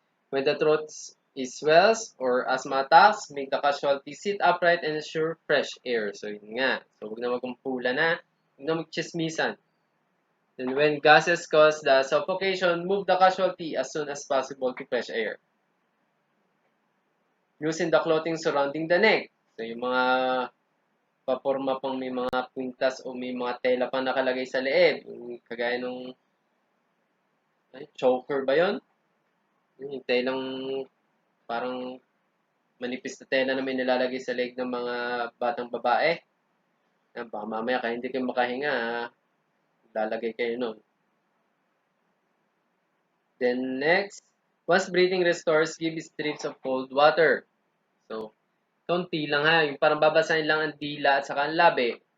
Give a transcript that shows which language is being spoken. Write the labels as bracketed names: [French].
[English] When the throat is swells or asthma attacks, make the casualty sit upright and ensure fresh air. [Filipino] So, yun nga. So, huwag na magkumpula na. Huwag na magchismisan. [English] Then when gases cause the suffocation, move the casualty as soon as possible to fresh air. Using the clothing surrounding the neck. [Filipino] So, yung mga paporma pang may mga kwintas o may mga tela pang nakalagay sa leeg. Yung kagaya nung choker ba yun? Yung telang parang manipis na tela na may nilalagay sa leeg ng mga batang babae. Baka mamaya kaya hindi kayo makahinga, lalagay kayo nun. [English] Then next, once breathing restores, give strips of cold water. [Filipino] So, konti lang ha. Yung parang babasahin lang ang dila at saka ang labi.